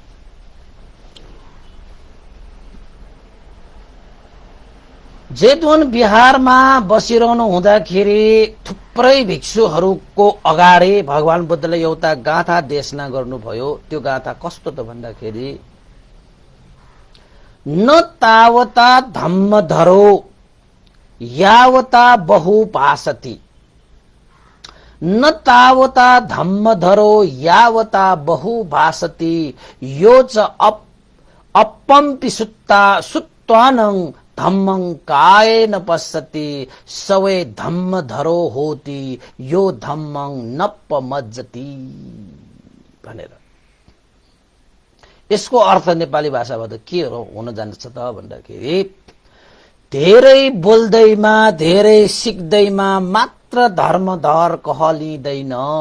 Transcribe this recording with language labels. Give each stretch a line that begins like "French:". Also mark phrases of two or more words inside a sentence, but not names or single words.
Nepali: जेतवन बिहारमा बसिरहनु हुँदाखेरि थुप्रै भिक्षुहरूको अगाडि भगवान बुद्धले एउटा गाथा देशना गर्नुभयो। त्यो गाथा कस्तो त भन्दाखेरि
Pali: न तावता धम्मधरो यावता बहुभाषति, न तावता धम्मधरो यावता बहुभाषति, यो च अपम्पि सुत्वानं धम्मं कायेन पश्यति, सवै धम्मधरो होति, यो धम्मं नपमज्जति भनेर।
Nepali: यसको अर्थ नेपाली भाषाबाट के हुन जान्छ त भन्दाखेरि धेरै बोल्दैमा धेरै सिक्दैमा मात्र धर्मधर कहलिँदैन,